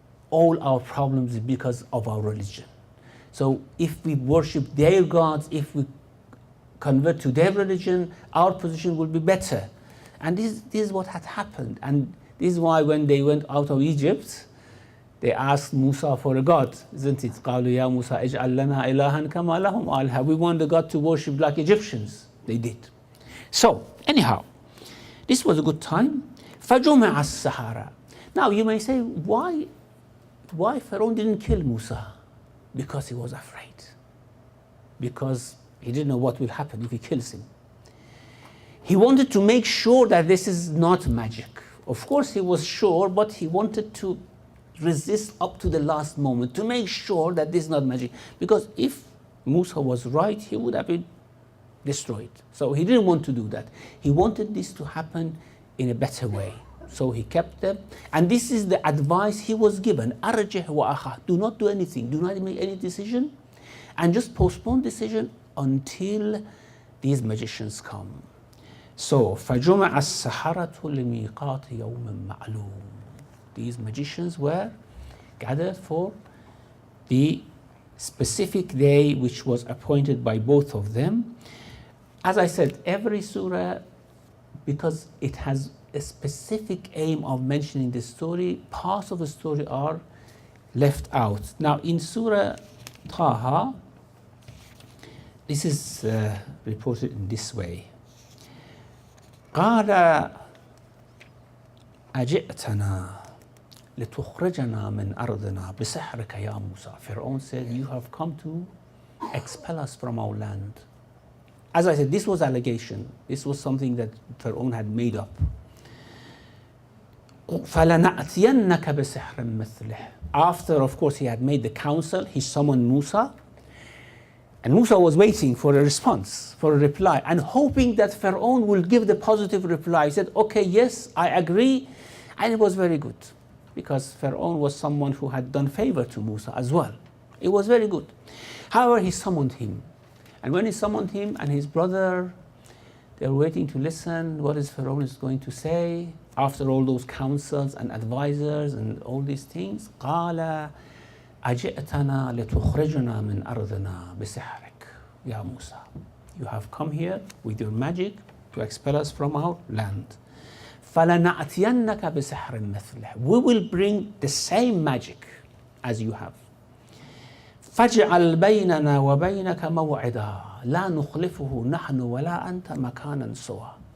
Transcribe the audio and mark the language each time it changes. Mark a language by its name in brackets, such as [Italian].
[English] All our problems is because of our religion. So if we worship their gods, if we convert to their religion, our position will be better. And this is what had happened. And this is why when they went out of Egypt, they asked Musa for a god, isn't it? [Arabic] قالوا يا موسى اجعل لنا إلها كما لهم آلهة. [English] We want the God to worship like Egyptians. They did. So anyhow, this was a good time. [Arabic] فجمع السحرة. [English] Now you may say, why Pharaoh didn't kill Musa? Because he was afraid. Because he didn't know what will happen if he kills him. He wanted to make sure that this is not magic. Of course he was sure, but he wanted to resist up to the last moment to make sure that this is not magic. Because if Musa was right, he would have been destroyed. So he didn't want to do that. He wanted this to happen in a better way. So he kept them, and this is the advice he was given. [Arabic] أرجح وأخاه. [English] Do not do anything, do not make any decision, and just postpone decision until these magicians come. [Arabic] So فجمع السحرة لميقات يوم معلوم. [English] These magicians were gathered for the specific day which was appointed by both of them. As I said, every surah, because it has a specific aim of mentioning the story, parts of the story are left out. Now in Surah Taha, this is reported in this way. [Arabic] قال أجئتنا لتخرجنا من أرضنا بسحرك يا موسى. [English] Pharaoh said, you have come to expel us from our land. As I said, this was allegation. This was something that Pharaoh had made up. [Arabic] فَلَنَأْتِيَنَّكَ بِسِحْرٍ مِثْلِهِ. [English] After, of course, he had made the council, he summoned Musa. And Musa was waiting for a response, for a reply, and hoping that Pharaoh will give the positive reply. He said, okay, yes, I agree. And it was very good, because Pharaoh was someone who had done favor to Musa as well. It was very good. However, he summoned him. And when he summoned him and his brother, they were waiting to listen what is Pharaoh is going to say. After all those counsels and advisors and all these things, [Arabic] قال أجئتنا لتخرجنا من أرضنا بسحرك يا موسى. [English] You have come here with your magic to expel us from our land. [Arabic] فلنأتينك بسحر مثله. [English] We will bring the same magic as you have. [Arabic] فاجعل بيننا وبينك موعدا لا نخلفه نحن ولا أنت مكانا سوى.